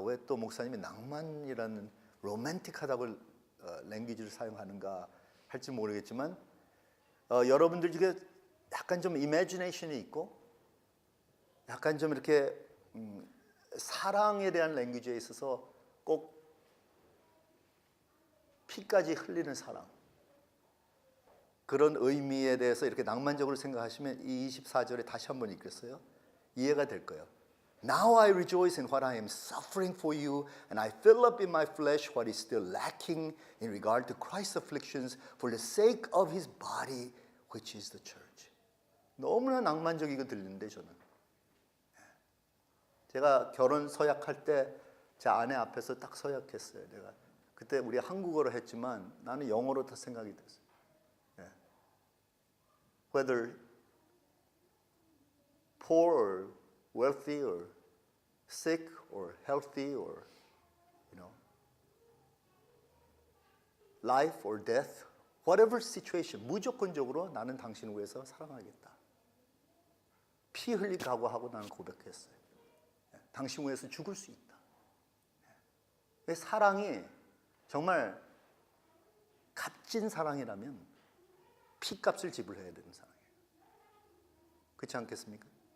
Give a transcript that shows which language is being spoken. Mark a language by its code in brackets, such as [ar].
[ko] 왜 또 목사님이 낭만이라는 로맨틱하다고 랭귀지를 사용하는가 할지 모르겠지만 여러분들 중에 약간 좀 이미지네이션이 있고 약간 좀 이렇게 사랑에 대한 랭귀지에 있어서 꼭 피까지 흘리는 사랑 그런 의미에 대해서 이렇게 낭만적으로 생각하시면 이 24절에 다시 한번 읽겠어요. 이해가 될 거예요. [en] Now I rejoice in what I am suffering for you, and I fill up in my flesh what is still lacking in regard to Christ's afflictions for the sake of His body, which is the church. [ko] 너무나 낭만적이게 들리는데 저는. 제가 결혼 서약할 때 제 아내 앞에서 딱 서약했어요. 내가 그때 우리 한국어로 했지만 나는 영어로 다 생각이 됐어요. [en] Whether poor or wealthy or sick or healthy or life or death, whatever situation, [ko] 무조건적으로 나는 당신을 위해서 사랑하겠다. 피 흘릴 각오하고 나는 고백했어요. 당신 위해서 죽을 수 있다. 사랑이 정말 값진 사랑이라면 피값을 지불해야 되는 사랑이에요. 그렇지 않겠습니까?